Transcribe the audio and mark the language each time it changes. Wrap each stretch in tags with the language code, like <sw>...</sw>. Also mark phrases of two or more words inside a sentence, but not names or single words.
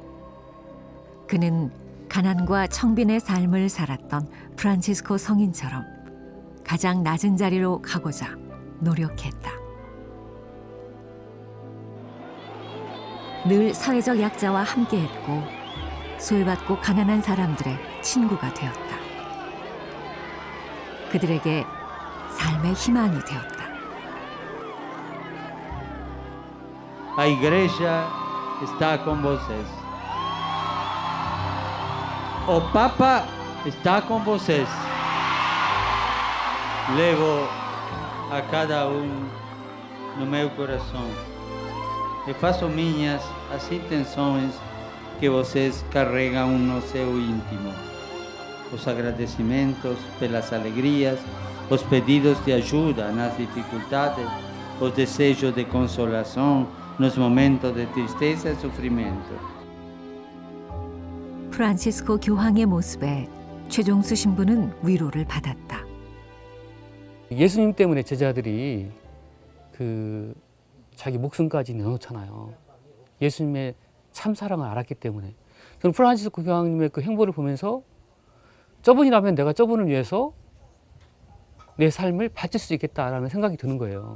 <ko>그는 가난과 청빈의 삶을 살았던 프란치스코 성인처럼 가장 낮은 자리로 가고자 노력했다. 늘 사회적 약자와 함께했고 소외받고 가난한 사람들의 친구가 되었다. 그들에게 삶의 희망이 되었다.</ko> <pt>A igreja está con vocês. O Papa está com vocês. Levo a cada no meu coração e faço minhas as intenções que vocês carregam no seu íntimo. Os agradecimentos pelas alegrias, os pedidos de ajuda nas dificuldades, os desejos de consolação nos momentos de tristeza e sofrimento.</pt> <ko>프란치스코 교황의 모습에 최종수 신부는 위로를 받았다. 예수님 때문에 제자들이 그 자기 목숨까지 내놓잖아요. 예수님의 참 사랑을 알았기 때문에. 저는 프란치스코 교황님의 그 행보를 보면서 저분이라면 내가 저분을 위해서 내 삶을 바칠 수 있겠다라는 생각이 드는 거예요.</ko>